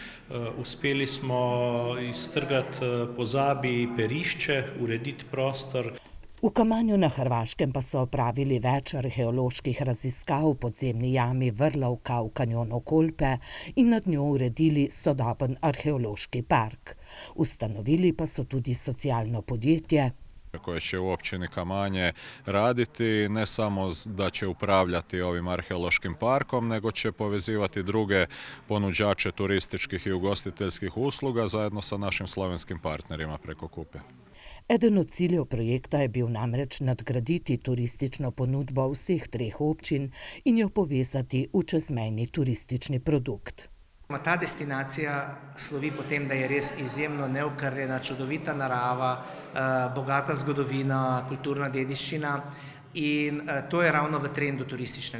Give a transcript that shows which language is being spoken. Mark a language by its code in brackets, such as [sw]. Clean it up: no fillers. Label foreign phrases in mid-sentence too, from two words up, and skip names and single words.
[sl] Uspeli smo iztrgati pozabi perišče, urediti prostor. V Kamanju na Hrvaškem pa so opravili več arheoloških raziskav v podzemni jami Vrlovka v kanjonu Kolpe in nad njo uredili sodoben arheološki park. Ustanovili pa so tudi socialno podjetje [hr] koje će u općini Kamanje raditi, ne samo da će upravljati ovim arheološkim parkom, nego će povezivati druge ponuđače turističkih i ugostiteljskih usluga zajedno sa našim slovenskim partnerima preko Kupe. [sl] Eden od ciljev projekta je bil namreč nadgraditi turistično ponudbo vseh 3 občin in jo povezati v čezmejni turistični produkt. Ta destinacija slovi po tem, da je res izjemno neokrnjena, čudovita narava, bogata zgodovina, kulturna dediščina in to je ravno v trendu turističnega.